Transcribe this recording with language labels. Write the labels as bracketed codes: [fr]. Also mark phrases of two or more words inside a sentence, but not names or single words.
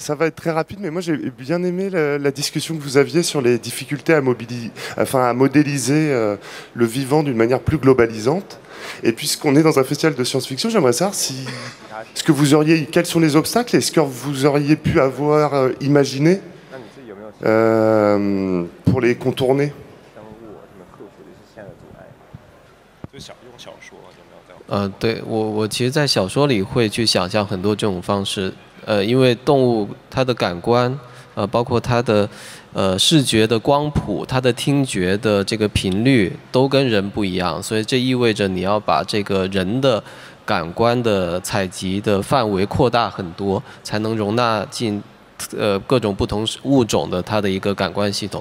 [fr] Ça va être très rapide, mais moi j'ai bien aimé la discussion que vous aviez sur les difficultés à modéliser le vivant d'une manière plus globalisante. Et puisqu'on est dans un festival de science-fiction, j'aimerais savoir quels sont les obstacles et ce que vous auriez pu avoir imaginé pour les contourner. [zh] 对，我其实，在小说里会去想象很多这种方式，因为动物它的感官，包括它的视觉的光谱，它的听觉的这个频率都跟人不一样，所以这意味着你要把这个人的感官的采集的范围扩大很多，才能容纳进各种不同物种的它的一个感官系统。